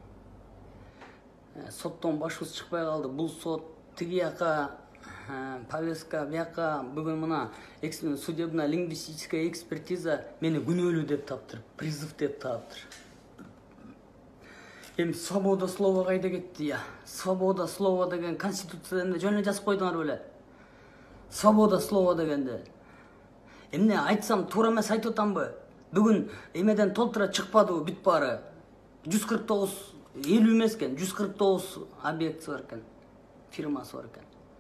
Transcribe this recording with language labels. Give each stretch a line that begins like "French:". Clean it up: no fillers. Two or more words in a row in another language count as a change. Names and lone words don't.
Kyrgyz: Соттон башыбыз чыкпай калды. Бул сот тиги жака повестка, бияка бүгүн мына
Russian: судебно-лингвистическая экспертиза
Kyrgyz: мени күнөөлүү деп таптыр, призыв деп таптыр. Эми
Russian: свобода слова
Kyrgyz: кайда кетти я?
Russian: Свобода слова
Kyrgyz: деген конституцияда жөн жазып койдуңар беле?
Russian: Свобода слова
Kyrgyz: дегенде. Эмне айтсам туура эмес айтып атамбы? Бүгүн эмеден толтура чыкпадыбы бүт баары? 149 50 эмес экен, 149 объекти бар экен, фирмасы бар экен.